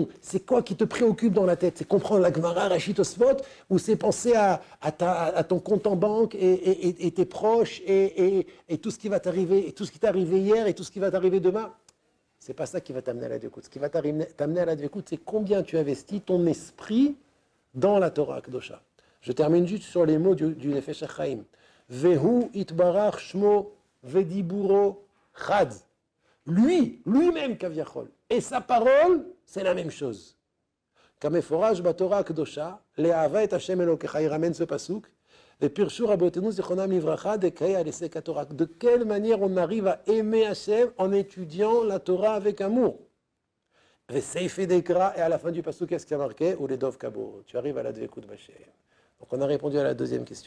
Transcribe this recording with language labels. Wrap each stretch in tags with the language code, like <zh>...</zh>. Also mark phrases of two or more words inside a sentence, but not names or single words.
<fr>C'est quoi qui te préoccupe dans la tête? C'est comprendre la Gemara, Rachid Tosfot, ou c'est penser à ton compte en banque et tes proches et tout ce qui va t'arriver, et tout ce qui t'est arrivé hier et tout ce qui va t'arriver demain? C'est pas ça qui va t'amener à la Dvekout. Ce qui va t'amener à la Dvekout, c'est combien tu investis ton esprit dans la</fr> <he>תורה קדושה.</he> <fr>Je termine juste sur les mots du Nefesh HaChaim.</fr> <he>והוא יתברך שמו ודיבורו חד.</he> <fr>Lui-même Kaviachol. Et sa parole, c'est la même chose.</fr> <he>כמפורש בתורה הקדושה לאהבה את השם אלוקיך,</he> <fr>il ramène ce pasuk. De quelle manière on arrive à aimer Hashem en étudiant la Torah avec amour? Et à la fin du pasuk, qu'est-ce qu'il y a marqué?</fr> <he>ולדבקה בו.</he> <fr>Tu arrives à la</fr> <he>דבקות בהשם.</he> <fr>Donc on a répondu à la deuxième question.</fr>